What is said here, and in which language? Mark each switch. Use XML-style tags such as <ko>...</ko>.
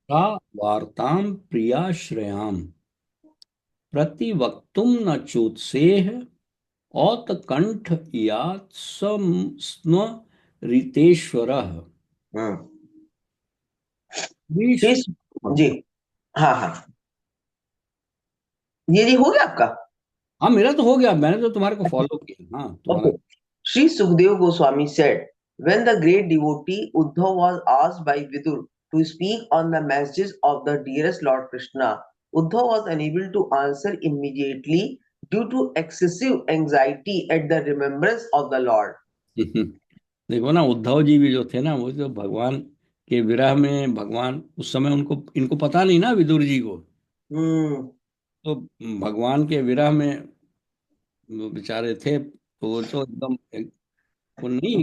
<sa>सा वार्तां प्रियाश्रयां प्रतिवक्तुं न चोत्सेह औत कंठ यात स्म ऋतेश्वरः। हम्म विश-</sa> <hi>ठीक जी हाँ हाँ ये हो गया आपका हाँ, मेरा तो हो गया, मैंने तो तुम्हारे को फॉलो किया। हाँ, तुम्हारा।</hi> <en>Okay Sri Sukdev Goswami said, when the great devotee Uddhav was asked by Vidur to speak on the messages of the dearest Lord Krishna, Uddhav was unable to answer immediately due to excessive anxiety at the remembrance of the Lord.</en> <hi>देखो ना, उद्धव जी भी जो थे ना, वो जो भगवान के विरह में, भगवान उस समय उनको इनको पता नहीं ना, विदुर जी को। Hmm. तो भगवान के विरह में वो बेचारे थे, तो वो तो एकदम वो नहीं,</hi>